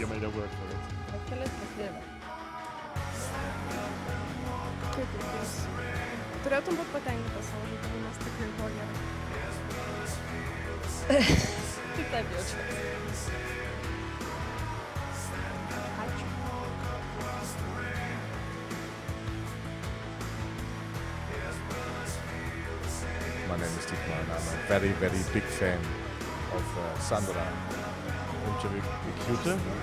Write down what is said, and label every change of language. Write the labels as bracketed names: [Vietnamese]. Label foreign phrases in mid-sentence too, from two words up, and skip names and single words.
[Lithuanian] Kelis pasidėvė. Kaip reikės? Turėtum būt patenkintas savo žaidimu, nes tikrai buvo gerai. Tik taip jaučiu. Ačiū. [English] My name is Dietmar and I'm a very, very big fan of Sandra Rimčevičiūtė.